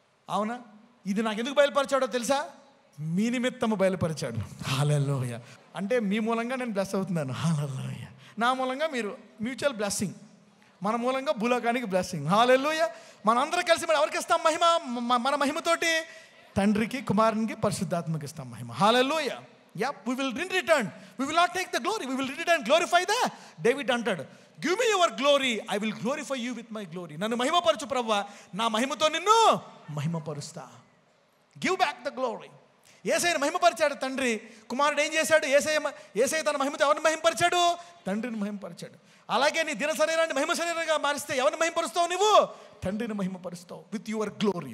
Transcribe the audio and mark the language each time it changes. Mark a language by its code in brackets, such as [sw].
[te] అవునా? ఇది నాకు ఎందుకు బయలుపరిచాడో తెలుసా? మీ నిమిత్తము బయలుపరిచాడు. హల్లెలూయా. అంటే మీ మూలంగా నేను బ్లెస్ అవుతున్నాను. హల్లెలూయా. నా మూలంగా మీరు మ్యూచువల్ బ్లెస్సింగ్, మన మూలంగా భూలోకానికి బ్లెస్సింగ్. హల్లెలూయా. మనందరం కలిసి మరి ఎవరికి ఇస్తాం మహిమ? మన మహిమతోటి తండ్రికి, కుమారునికి, పరిశుద్ధాత్మకి ఇస్తాం మహిమ. హల్లెలూయా. [en] Yeah, we will in return. We will not take the glory. We will in return glorify the. David అంటాడు, give me your glory. I will glorify you with my glory. [te] నన్ను మహిమపరచు ప్రభువా, నా మహిమతో నిన్ను మహిమపరుస్తా. [en] Give back the glory. [te] యేసయ్యను మహిమపరిచాడు తండ్రి. కుమారుడు ఏం చేశాడు? యేసయ్య తన మహిమతో ఎవరిని మహిమపరిచాడు? తండ్రిని మహిమపరిచాడు. అలాగే నీ దిన శరీరాన్ని మహిమ శరీరంగా మారిస్తే ఎవరిని మహిమపరుస్తావు? నువ్వు తండ్రిని మహిమపరుస్తావు [en] With your glory.